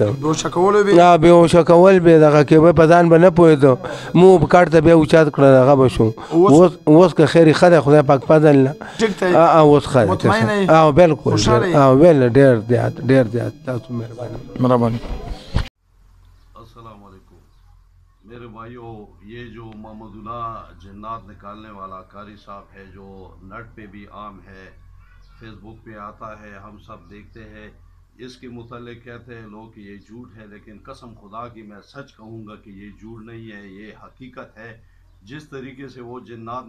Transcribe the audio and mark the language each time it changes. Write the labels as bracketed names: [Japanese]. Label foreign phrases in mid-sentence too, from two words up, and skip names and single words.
[Pashto] بېهوشه کولو به بېهوشه کول به دغه کې به په ځان به نه پوهېدو مو کاټ ته بیا اوچات کړه هغه به شو اوس که خیر ښه دی خدای پاک فضل نه ټیک دی اوس ښه دی مطمئن یې بالکل بالکل ډېر زیات تاسو مهرباني [Urdu] السلام علیکم میرے بھائیوں یہ جو محمد اللہ جنات نکالنے والا قاری صاحب ہے جو نیٹ پہ بھی عام ہے فیس بک پہ آتا ہے ہم سب دیکھتے ہیں اس کے متعلق کہتے ہیں لوگ کہ یہ جھوٹ ہے لیکن قسم خدا کی میں سچ کہوں گا کہ یہ جھوٹ نہیں ہے یہ حقیقت ہے جس طریقے سے وہ جنات